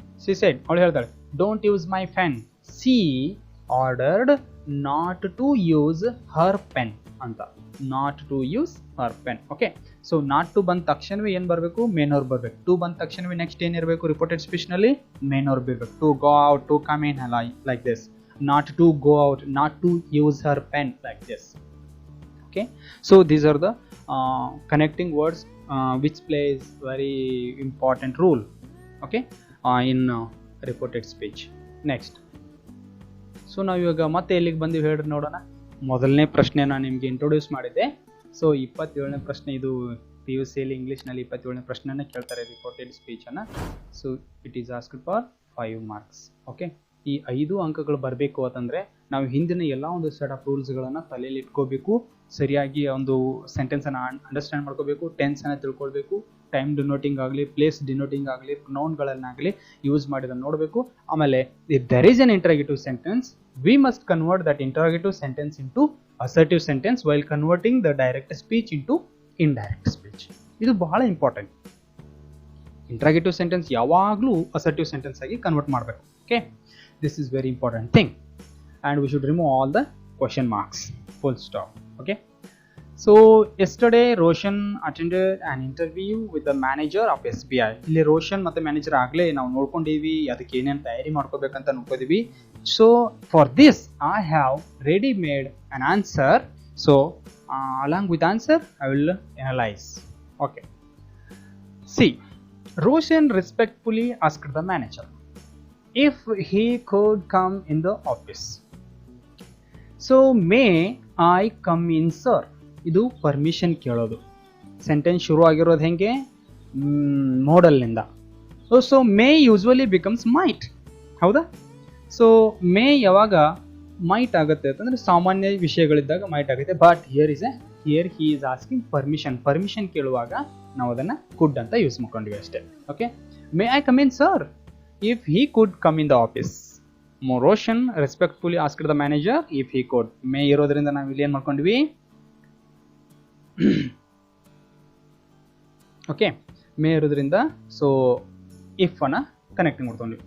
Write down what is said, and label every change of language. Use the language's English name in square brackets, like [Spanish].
[English] she said [Kannada] ಅವಳು ಹೇಳ್ತಾಳೆ [English] Don't use my pen. She ordered not to use her pen ಅಂತ. Not to use her pen. [Kannada] Okay, so not to ಬಂದ ತಕ್ಷಣವೇ ಏನು ಬರಬೇಕು? Main verb ಬರಬೇಕು. ಟು ಬಂದ ತಕ್ಷಣವೇ ನೆಕ್ಸ್ಟ್ ಏನಿರಬೇಕು? ರಿಪೋರ್ಟೆಡ್ ಸ್ಪೀಚ್ನಲ್ಲಿ ಮೇನ್ ವರ್ಬ್ ಇರಬೇಕು. [English] To go out, to come in, like this. Not to go out, not to use her pen, like this. Okay, so these are the connecting words which plays very important role, okay, in reported speech. [Kannada] Next, so ನಾವು ಇವಾಗ ಮತ್ತೆ ಎಲ್ಲಿಗೆ ಬಂದಿವಿ ಹೇಳ್ರಿ ನೋಡೋಣ. ಮೊದಲನೇ ಪ್ರಶ್ನೆ ನಾನು ನಿಮಗೆ ಇಂಟ್ರೊಡ್ಯೂಸ್ ಮಾಡಿದ್ದೆ. ಸೊ 27ನೇ ಪ್ರಶ್ನೆ ಇದು PUCಯಲ್ಲಿ ಇಂಗ್ಲೀಷ್ನಲ್ಲಿ 27ನೇ ಪ್ರಶ್ನೆನ ಕೇಳ್ತಾರೆ reported ಸ್ಪೀಚನ್ನು. [English] So it is asked for 5 marks. [Kannada] Okay, ಈ 5 ಅಂಕಗಳು ಬರಬೇಕು ಅಂತಂದರೆ ನಾವು ಹಿಂದಿನ ಎಲ್ಲ ಒಂದು ಸೆಟ್ ಆಫ್ ರೂಲ್ಸ್ಗಳನ್ನು ತಲೆಯಲ್ಲಿ ಇಟ್ಕೋಬೇಕು. ಸರಿಯಾಗಿ ಒಂದು ಸೆಂಟೆನ್ಸನ್ನು ಅಂಡರ್ಸ್ಟ್ಯಾಂಡ್ ಮಾಡ್ಕೋಬೇಕು, ಟೆನ್ಸನ್ನು ತಿಳ್ಕೊಳ್ಬೇಕು, ಟೈಮ್ ಡಿನೋಟಿಂಗ್ ಆಗಲಿ, ಪ್ಲೇಸ್ ಡಿನೋಟಿಂಗ್ ಆಗಲಿ, ಪ್ರೊನೌನ್ಗಳನ್ನಾಗಲಿ ಯೂಸ್ ಮಾಡಿದನ್ನು ನೋಡಬೇಕು. [English] ಆಮೇಲೆ if there is an interrogative sentence we must convert that interrogative sentence into assertive sentence while converting the direct speech into indirect speech. [Kannada] ಇದು ಬಹಳ ಇಂಪಾರ್ಟೆಂಟ್. ಇಂಟರಾಗೇಟಿವ್ ಸೆಂಟೆನ್ಸ್ ಯಾವಾಗಲೂ ಅಸರ್ಟಿವ್ ಸೆಂಟೆನ್ಸ್ ಆಗಿ convert ಮಾಡಬೇಕು. [English] Okay, this is very important thing and we should remove all the question marks, full stop. Okay, so yesterday Roshan attended an interview with the manager of SBI. [Kannada] ಇಲ್ಲಿ ರೋಷನ್ ಮತ್ತು manager ಆಗಲೇ ನಾವು ನೋಡ್ಕೊಂಡಿವಿ, ಅದಕ್ಕೆ ಏನೇನು ತಯಾರಿ ಮಾಡ್ಕೋಬೇಕಂತ ನೋಡ್ಕೊಂಡಿವಿ. [English] So for this I have ready made an answer. So along with answer I will analyze. Okay, see, Roshan respectfully asked the manager if he could come in the office. So may I come in sir? [Kannada] ಇದು permission ಕೇಳೋದು. Sentence ಶುರು ಆಗಿರೋದು ಹೆಂಗೆ? ಮೋಡಲ್ನಿಂದ. [English] So may usually becomes might, ಹೌದಾ? [Kannada] So May ಯಾವಾಗ mite ಆಗುತ್ತೆ ಅಂತಂದರೆ ಸಾಮಾನ್ಯ ವಿಷಯಗಳಿದ್ದಾಗ ಮೈಟ್ ಆಗುತ್ತೆ. [English] but here he is asking permission [Kannada] ಕೇಳುವಾಗ ನಾವು ಅದನ್ನು ಕುಡ್ ಅಂತ ಯೂಸ್ ಮಾಡ್ಕೊಂಡ್ವಿ ಅಷ್ಟೇ. [English] Okay, may I come in sir if he could come in the office. Roshan respectfully asked the manager if he could. [Kannada] may ಇರೋದ್ರಿಂದ ನಾವು ಇಲ್ಲಿ ಏನು ಮಾಡ್ಕೊಂಡ್ವಿ? ಓಕೆ, ಮೇ ಇರೋದ್ರಿಂದ ಸೊ ಇಫ್ ಅನ್ನ ಕನೆಕ್ಟ್ ಮಾಡ್ಕೊಂಡ್ವಿ.